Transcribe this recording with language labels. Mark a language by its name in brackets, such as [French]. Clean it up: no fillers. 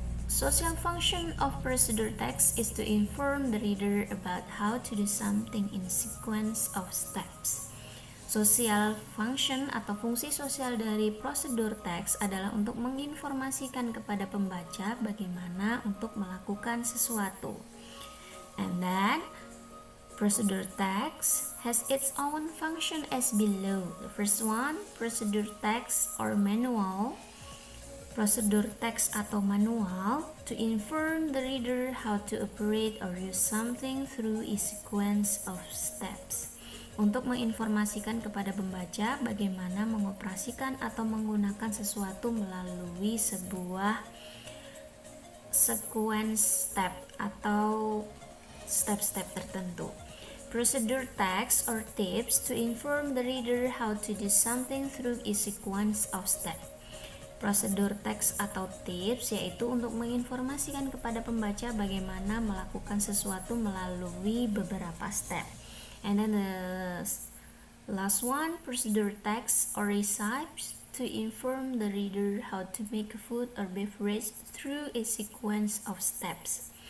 [English] Social function of procedure text is to inform the reader about how to do something in sequence of steps. [Indonesian] Social function atau fungsi sosial dari prosedur teks adalah untuk menginformasikan kepada pembaca bagaimana untuk melakukan sesuatu. [English] And then, procedure text has its own function as below. The first one, procedure text or manual. [Indonesian] Prosedur teks atau manual [English] to inform the reader how to operate or use something through a sequence of steps. [Indonesian] Untuk menginformasikan kepada pembaca bagaimana mengoperasikan atau menggunakan sesuatu melalui sebuah sequence step atau step-step tertentu. [English] Procedure text or tips to inform the reader how to do something through a sequence of steps. [Indonesian] Prosedur teks atau tips yaitu untuk menginformasikan kepada pembaca bagaimana melakukan sesuatu melalui beberapa step. [English] And then the last one, procedure text or recipes to inform the reader how to make food or beverage through a sequence of steps.